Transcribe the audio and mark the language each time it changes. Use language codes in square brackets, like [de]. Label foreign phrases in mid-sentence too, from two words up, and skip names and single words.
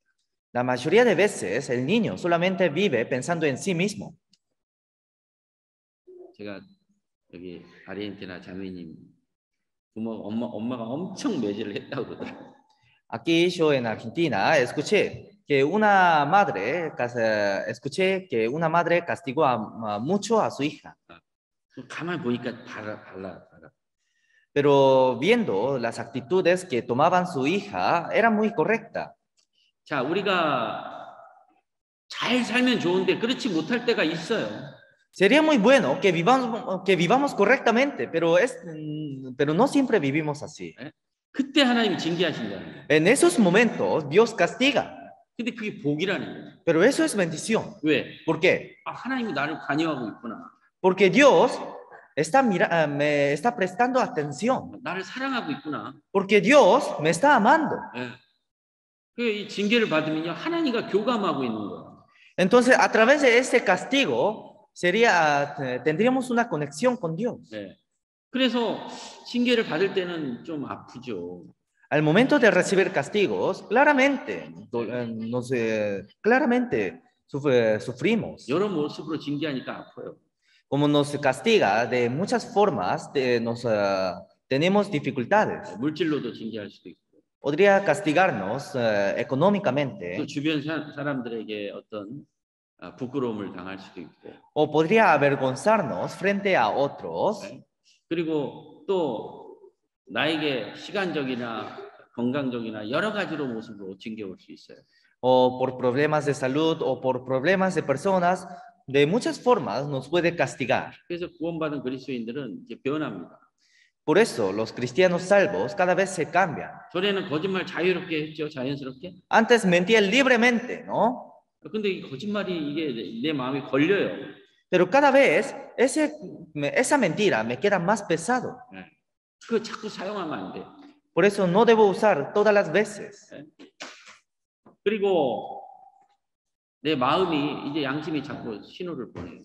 [es] La mayoría de veces el niño solamente vive pensando en sí mismo. [ko] 제가 여기 아르헨티나 자매님 엄마가 엄청 매질을 했다고 그러더라고요. [es] Aquí yo en Argentina escuché que una madre castigó mucho a su hija. [ko] 가만히 보니까 달라. [es] Pero viendo las actitudes que tomaban su hija, era muy correcta. [ko] 자, 우리가 잘 살면 좋은데 그렇지 못할 때가 있어요. [es] Sería muy bueno que vivamos correctamente, pero no siempre vivimos así. [ko] 그때 하나님이 징계하신다는 거예요. [es] En esos momentos Dios castiga, [ko] 근데 그게 복이라는 거예요. [es] pero eso es bendición. [ko] 왜? [es] ¿Por qué? [ko] 하나님이 나를 관여하고 있구나. [es] Porque Dios me está prestando atención. [ko] 나를 사랑하고 있구나. [es] Porque Dios me está amando. [ko] 이 징계를 받으면요, 하나님과 교감하고 있는 거예요. [es] Entonces, a través de este castigo, tendríamos una conexión con Dios. [ko] 그래서 징계를 받을 때는 좀 아프죠. [es] Al momento de recibir castigos, claramente sufrimos. [ko] 여러 모습으로 징계하니까 아파요. [es] Como nos castiga de muchas formas, tenemos dificultades. [ko] 물질로도 징계할 수도 있고. [es] Podría castigarnos económicamente. [ko] 또 주변 사람들에게 어떤 부끄러움을 당할 수도 있고. [es] O podría avergonzarnos frente a otros. [ko] 그리고 또 나에게 시간적이나 건강적이나 여러 가지로 모습으로 징계올 수 있어요. [es] O por problemas de salud o por problemas de personas, de muchas formas nos puede castigar. [ko] 그래서 구원받은 그리스도인들은 이제 변합니다. [es] Por eso los cristianos salvos cada vez se cambian. [ko] 전에는 거짓말 자유롭게 했죠, 자연스럽게. [es] Antes mentía libremente, ¿no? [ko] 근데 이 거짓말이 이게 내 마음에 걸려요. [es] Pero cada vez esa mentira me queda más pesado. [ko] 그거 자꾸 사용하면 안 돼. [es] Por eso no debo usar todas las veces. [ko] 그리고 내 마음이 이제 양심이 자꾸 신호를 보내요.